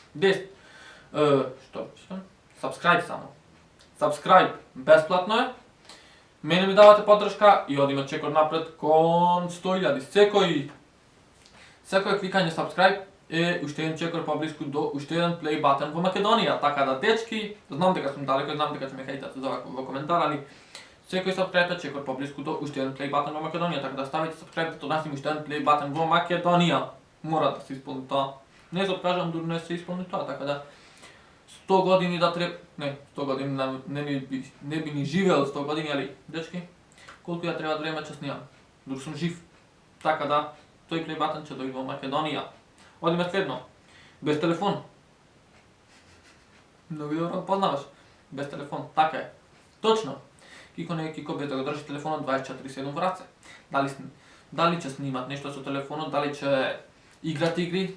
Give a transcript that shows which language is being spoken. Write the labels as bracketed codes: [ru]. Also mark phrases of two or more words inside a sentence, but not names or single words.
[mk] Што пишам? Subscribe само. Subscribe, бесплатно е. Мене ми давате поддршка и одиме чекор напред кон 100.000. Секој кликање subscribe е уште еден чекор поблиску до уште еден [en] play button [mk] во Македонија. Така да, дечки, знам дека сум далеко, знам дека ќе ме хейтате за во коментар, али секој subscribe е чекор поблиску до уште еден [en] play button [mk] во Македонија. Така да ставите subscribe да донесим уште еден [en] play button [mk] во Македонија. Мора да се исполни тоа. Не се откажам дури не се исполни тоа, така да 100 години да треба, не, 100 години не би ни живеел 100 години, али дечки, колку ја треба време ќе снимам, дури сум жив. Така да, тој [en] play button [mk] ќе дојде во Македонија. Одиме следно. Без телефон. Многу добро познаваш. Без телефон, така е. Точно. Кико не е кико без да го држи телефонот 24/7 во раце. Дали ќе снимат нешто со телефонот, дали ќе играт игри.